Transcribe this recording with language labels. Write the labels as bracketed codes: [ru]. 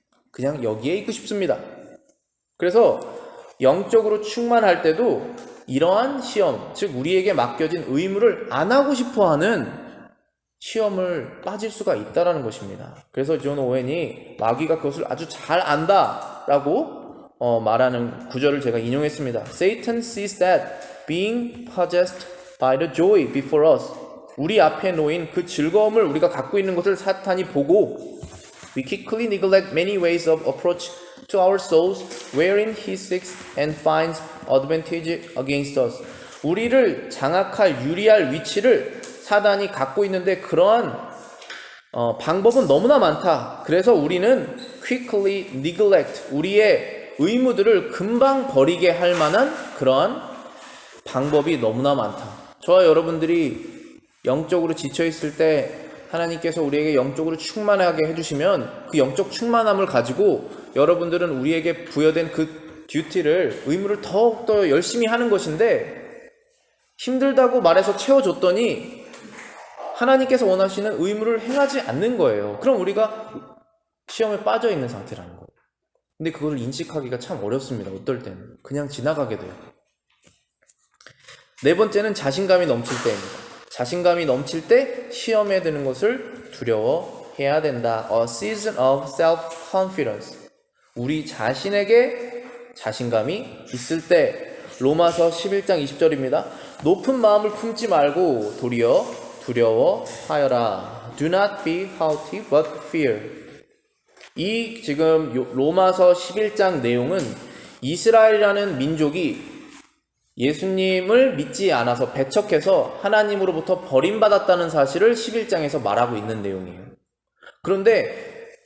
[ko] 그냥 여기에 있고 싶습니다. 그래서 영적으로 충만할 때도 이러한 시험, 즉 우리에게 맡겨진 의무를 안 하고 싶어하는 시험을 빠질 수가 있다는 것입니다. 그래서 존 오웬이 마귀가 그것을 아주 잘 안다라고 말하는 구절을 제가 인용했습니다. [en] Satan sees that being possessed by the joy before us, [ko] 우리 앞에 놓인 그 즐거움을 우리가 갖고 있는 것을 사탄이 보고 [en] we quickly neglect many ways of approach to our souls wherein he seeks and finds advantage against us. [ko] 우리를 장악할 유리할 위치를 사단이 갖고 있는데 그러한 방법은 너무나 많다. 그래서 우리는 [en] quickly neglect, [ko] 우리의 의무들을 금방 버리게 할 만한 그러한 방법이 너무나 많다. 저와 여러분들이 영적으로 지쳐있을 때 하나님께서 우리에게 영적으로 충만하게 해주시면 그 영적 충만함을 가지고 여러분들은 우리에게 부여된 그 듀티를, 의무를 더욱더 열심히 하는 것인데 힘들다고 말해서 채워줬더니 하나님께서 원하시는 의무를 행하지 않는 거예요. 그럼 우리가 시험에 빠져 있는 상태라는 거예요. 근데 그걸 인식하기가 참 어렵습니다. 어떨 때는 그냥 지나가게 돼요. 네 번째는 자신감이 넘칠 때입니다. 자신감이 넘칠 때 시험에 드는 것을 두려워해야 된다. [en] A season of self-confidence. [ko] 우리 자신에게 자신감이 있을 때, 로마서 11장 20절입니다. 높은 마음을 품지 말고 도리어 두려워하여라. [en] Do not be haughty but fear. [ko] 이 지금 로마서 11장 내용은 이스라엘이라는 민족이 예수님을 믿지 않아서 배척해서 하나님으로부터 버림받았다는 사실을 11장에서 말하고 있는 내용이에요. 그런데